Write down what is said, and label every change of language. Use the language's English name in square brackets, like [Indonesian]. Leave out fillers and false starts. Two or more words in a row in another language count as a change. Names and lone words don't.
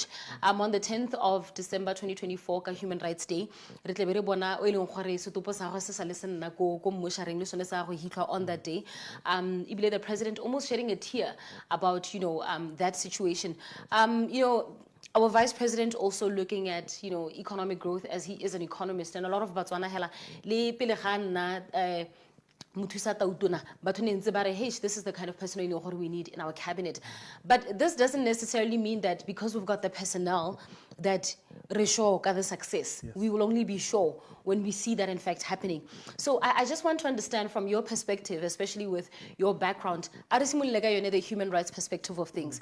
[English] On the 10th of December 2024, Human Rights Day, on that day, the president almost shedding a tear about that situation. Our vice president also looking at economic growth, as he is an economist, and a lot of Botswana [Tswana] hela le pele ga nna Muthusa Tautona, [English] but this is the kind of person we need in our cabinet. But this doesn't necessarily mean that because we've got the personnel that we're sure of the success. Yes. We will only be sure when we see that in fact happening. So I just want to understand from your perspective, especially with your background, the human rights perspective of things.